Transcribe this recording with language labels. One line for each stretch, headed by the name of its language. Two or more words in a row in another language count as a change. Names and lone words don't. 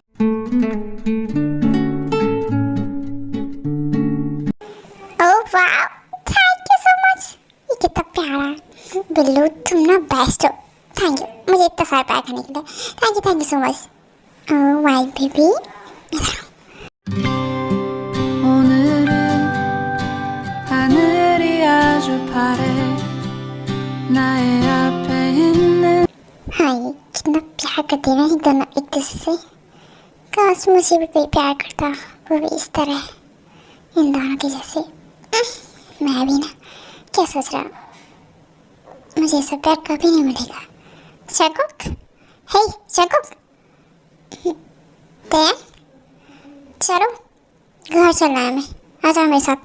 Hindi: ओह वाह,
English: thank you so much,
Hindi: ये कितना प्यारा है। बिल्लू तुम ना बेस्ट हो,
English: thank you
Hindi: मुझे इतना सारा प्यार करने के लिए।
English: Thank you so much. Oh my baby,
Korean: 오늘은 하늘이 아주 파래 나의 앞에 있는
Hindi: हाँ ये कितना प्यार करते हैं ना दोनों एक दूसरे से। काश मुझे भी कोई प्यार करता, वो भी इस तरह इन दोनों के जैसे। मैं भी ना क्या सोच रहा हूँ, मुझे ये सब प्यार कभी नहीं मिलेगा। जंगकुक, हे जंगकुक, दयान चलो घर चलना है हमें, आ जाओ मेरे साथ।